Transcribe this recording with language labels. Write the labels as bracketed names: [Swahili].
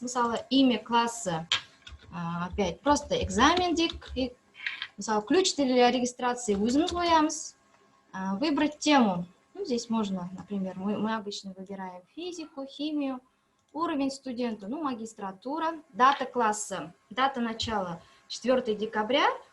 [Kazakh] Мысалы [Russian] имя классы, опять просто экзамен [Kazakh] дейік. Мысалы [Russian] ключ для регистрации [Kazakh] өзіміз қоямыз. [Russian] Выбрать тему. Здесь можно, например, мы обычно выбираем физику, химию. Уровень студента, магистратура. Дата класса, дата начала 4 декабря.